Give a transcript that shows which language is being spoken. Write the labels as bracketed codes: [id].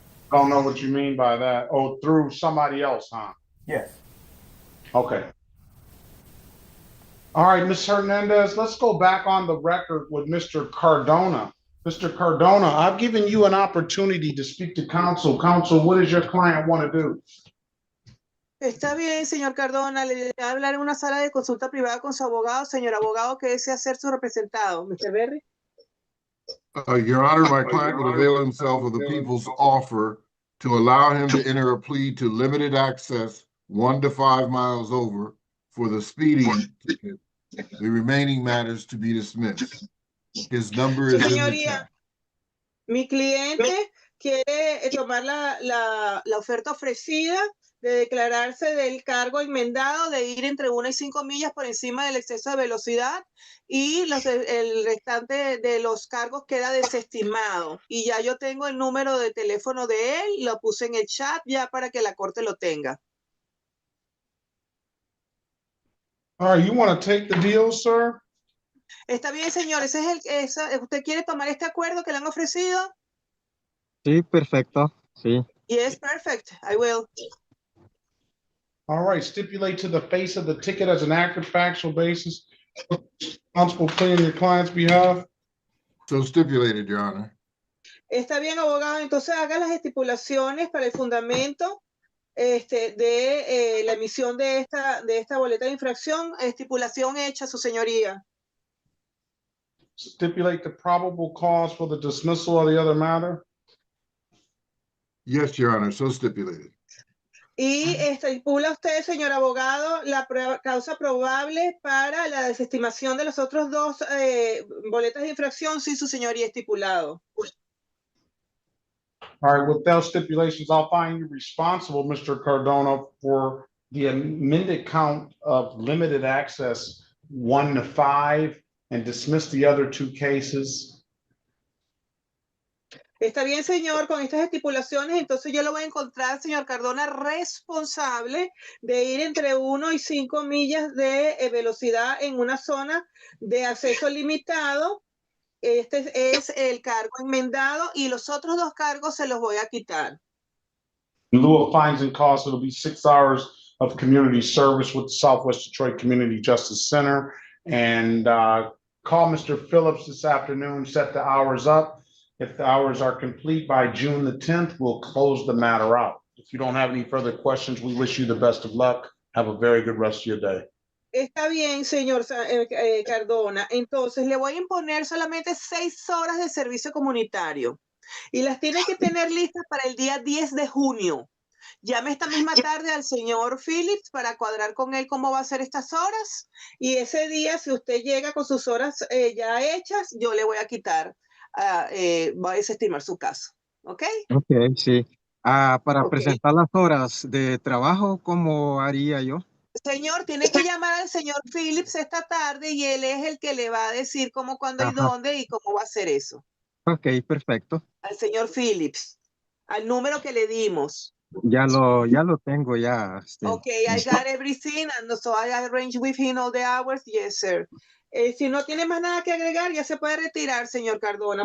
[en] I don't know what you mean by that. Oh, through somebody else, huh? Yes. Okay. All right, Ms. Hernandez, let's go back on the record with Mr. Cardona. Mr. Cardona, I've given you an opportunity to speak to counsel. Counsel, what does your client want to do? [es] Está bien, señor Cardona, le va a hablar en una sala de consulta privada con su abogado. Señor abogado, que desea ser su representado. Mr. Berry. [en] Your Honor, my client would avail himself of the people's offer to allow him to enter a plea to limited access 1 to 5 miles over for the speeding ticket. The remaining matters to be dismissed. His number is in the [es] Señoría, [en] chat. [es] mi cliente quiere tomar la oferta ofrecida de declararse del cargo enmendado de ir entre 1 y 5 millas por encima del exceso de velocidad y el restante de los cargos queda desestimado. Y ya yo tengo el número de teléfono de él, lo puse en el chat ya para que la corte lo tenga. [en] All right, you want to take the deal, sir? [es] Está bien, señor, ¿usted quiere tomar este acuerdo que le han ofrecido? Sí, perfecto. Sí. [en] Yes, perfect. I will. All right, stipulate to the face of the ticket as an accurate factual basis. Responsible plea on your client's behalf. So stipulated, Your Honor. [es] Está bien, abogado. Entonces haga las estipulaciones para el fundamento de la emisión de esta boleta de infracción. Estipulación hecha, su señoría. [en] Stipulate the probable cause for the dismissal of the other matter. Yes, Your Honor, so stipulated. [es] Y estipula usted, señor abogado, la causa probable para la desestimación de los otros dos boletas de infracción, sí, su señoría, estipulado. [en] All right, with those stipulations, I'll find you responsible, Mr. Cardona, for the amended count of limited access 1 to 5 and dismiss the other 2 cases. [es] Está bien, señor, con estas estipulaciones, entonces yo lo voy a encontrar, señor Cardona, responsable de ir entre 1 y 5 millas de velocidad en una zona de acceso limitado. Este es el cargo enmendado y los otros 2 cargos se los voy a quitar. [en] In lieu of fines and costs, it'll be 6 hours of community service with the Southwest Detroit Community Justice Center. And call Mr. Phillips this afternoon, set the hours up. If the hours are complete by June the 10th, we'll close the matter out. If you don't have any further questions, we wish you the best of luck. Have a very good rest of your day. [es] Está bien, señor Cardona. Entonces, le voy a imponer solamente 6 horas de servicio comunitario. Y las tiene que tener listas para el día 10 de junio. Llame esta misma tarde al señor Phillips para cuadrar con él cómo va a ser estas horas. Y ese día, si usted llega con sus horas ya hechas, yo le voy a quitar. Va a desestimar su caso, ¿ok? Ok, sí. Para presentar las horas de trabajo, ¿cómo haría yo? Señor, tiene que llamar al señor Phillips esta tarde y él es el que le va a decir cómo, cuándo y dónde y cómo va a hacer eso. Ok, perfecto. Al señor Phillips, al número que le dimos. Ya lo tengo ya. [en] Okay, I got everything, and so I arranged with him all the hours. Yes, sir. [es] Si no tiene más nada que agregar, ya se puede retirar, señor Cardona.